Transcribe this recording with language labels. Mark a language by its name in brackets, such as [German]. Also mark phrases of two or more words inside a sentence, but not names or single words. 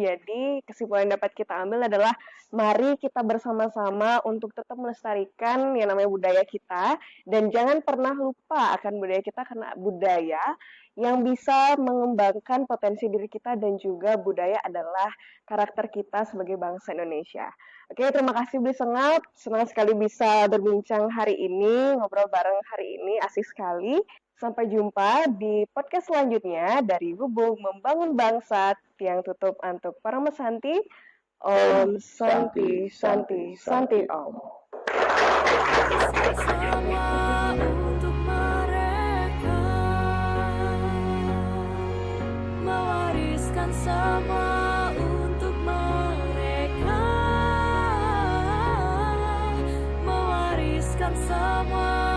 [Indonesian] Jadi kesimpulan yang dapat kita ambil adalah mari kita bersama-sama untuk tetap melestarikan yang namanya budaya kita, dan jangan pernah lupa akan budaya kita, karena budaya yang bisa mengembangkan potensi diri kita, dan juga budaya adalah karakter kita sebagai bangsa Indonesia. Oke, terima kasih Bli Sengap, senang sekali bisa berbincang hari ini, ngobrol bareng hari ini, asik sekali. Sampai jumpa di podcast selanjutnya dari Gubuk Membangun Bangsa, [Balinese] Tiang Tutup Antuk Paramesanti. [Sanskrit] Om Santi Santi Santi Om. [Indonesian] Semua untuk mereka, mewariskan semua untuk mereka, mewariskan semua.